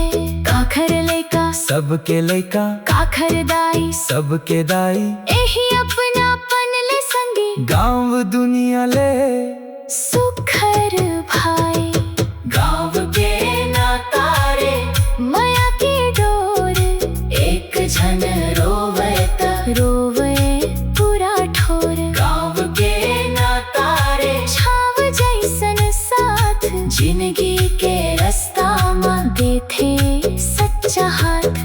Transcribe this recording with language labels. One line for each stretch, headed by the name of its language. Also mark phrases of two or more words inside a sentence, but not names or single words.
Chhattisgarhi: काखर लेका सबके लेका, काखर दाई सबके दाई। एही अपनापन ले संगी, गांव दुनिया ले सुखर भाई। गांव के नाता रे माया की डोर, एक झन रोवे त रोवे पूरा ठोर। गांव के नाता रे छाव जैसन साथ, जिंदगी के रास्ता में देथे सच्चा हाथ।